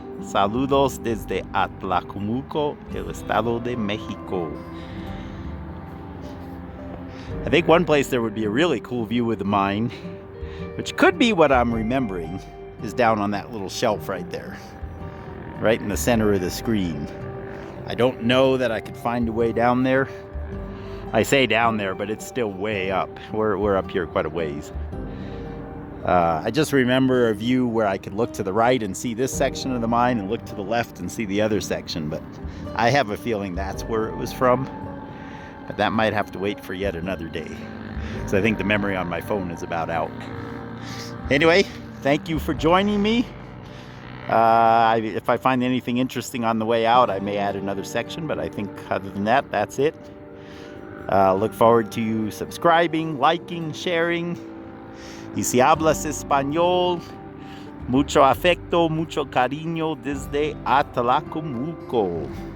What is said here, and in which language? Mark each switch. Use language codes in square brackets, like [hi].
[es] Saludos desde Atlacomulco, el Estado de Mexico. [en] I think one place there would be a really cool view of the mine, which could be what I'm remembering, is down on that little shelf right there, right in the center of the screen. I don't know that I could find a way down there. I say down there, but it's still way up. We're up here quite a ways. I just remember a view where I could look to the right and see this section of the mine and look to the left and see the other section, but I have a feeling that's where it was from. But that might have to wait for yet another day. So I think the memory on my phone is about out. Anyway, thank you for joining me. If I find anything interesting on the way out, I may add another section, but I think other than that, that's it. Look forward to you subscribing, liking, sharing. [es] Y si hablas español, mucho afecto, mucho cariño desde Atlacomulco.